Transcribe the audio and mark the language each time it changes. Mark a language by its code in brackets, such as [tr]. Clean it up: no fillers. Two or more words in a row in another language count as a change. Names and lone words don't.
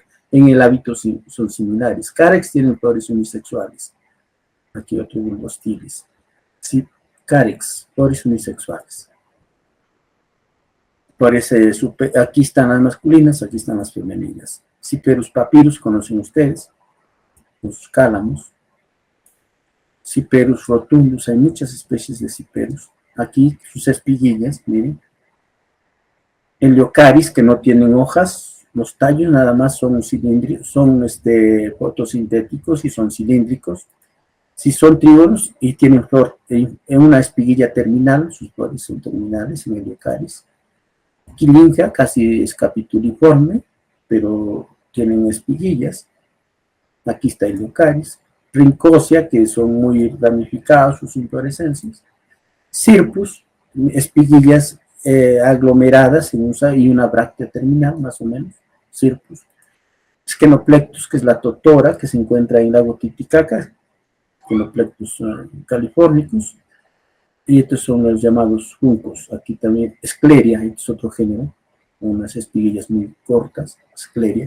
[es] En el hábito son similares. Carex tienen flores unisexuales. Aquí otro Bulbostylis. Sí, Carex, flores unisexuales. Aquí están las masculinas, aquí están las femeninas. Cyperus papyrus, conocen ustedes, los cálamos. Cyperus rotundus, hay muchas especies de Cyperus. Aquí sus espiguillas, miren. El Eucaris, que no tienen hojas, los tallos nada más son cilíndricos, son fotosintéticos y son cilíndricos. Si son trígonos y tienen flor en una espiguilla terminal, sus flores son terminales en el Eucaris. Quilingia casi es capituliforme, pero tienen espiguillas. Aquí está el Eucaris. Rincosia, que son muy ramificados sus inflorescencias. Cirpus, espiguillas aglomeradas y una bráctea terminal, más o menos. Cirpus. Schenoplectus, que es la totora, que se encuentra en el lago Titicaca. Schenoplectus californicus. Y estos son los llamados juncos. Aquí también Scleria, este es otro género, unas espiguillas muy cortas, Scleria.